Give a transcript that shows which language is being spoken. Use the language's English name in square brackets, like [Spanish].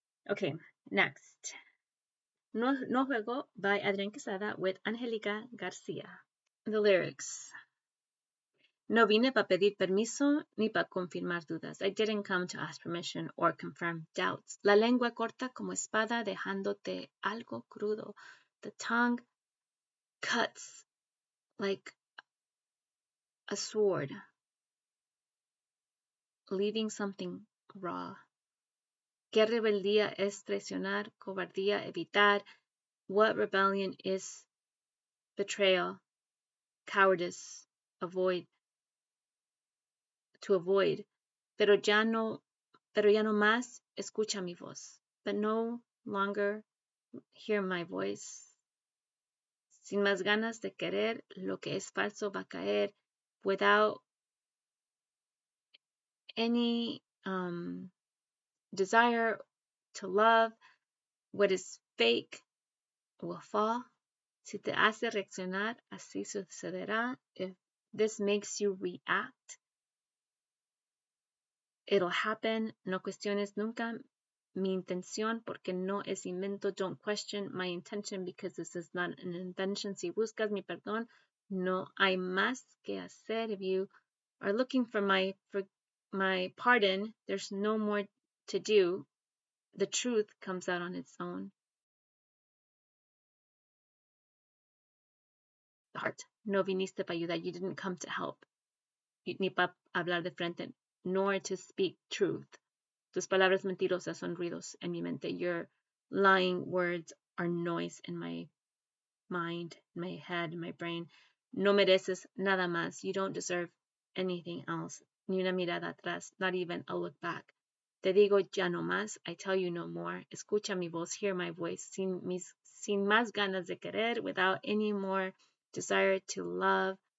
[English] Okay, next. No Juego by Adrián Quesada with Angélica García. The lyrics. [Spanish] No vine para pedir permiso ni para confirmar dudas. [English] I didn't come to ask permission or confirm doubts. [Spanish] La lengua corta como espada dejándote algo crudo. [English] The tongue cuts like a sword, leaving something raw. [Spanish] ¿Qué rebeldía es traicionar? Cobardía evitar. [English] What rebellion is betrayal? Cowardice, avoid, to avoid. [Spanish] Pero ya no más escucha mi voz. [English] But no longer hear my voice. [Spanish] Sin más ganas de querer, lo que es falso va a caer. [English] Without any desire to love, what is fake will fall. [Spanish] Si te hace reaccionar, así sucederá. [English] If this makes you react, it'll happen. [Spanish] No cuestiones nunca mi intención porque no es invento. [English] Don't question my intention because this is not an invention. [Spanish] Si buscas mi perdón, no hay más que hacer. [English] If you are looking for my pardon, there's no more to do. the truth comes out on its own. The heart. [Spanish] No viniste para ayudar. [English] You didn't come to help. [Spanish] Ni para hablar de frente, [English] nor to speak truth. [Spanish] Tus palabras mentirosas son ruidos en mi mente. [English] Your lying words are noise in my mind, my head, my brain. [Spanish] No mereces nada más. [English] You don't deserve anything else. [Spanish] Ni una mirada atrás, [English] not even a look back. [Spanish] Te digo ya no más. [English] I tell you no more. [Spanish] Escucha mi voz, [English] hear my voice. [Spanish] Sin más ganas de querer, [English] without any more desire to love.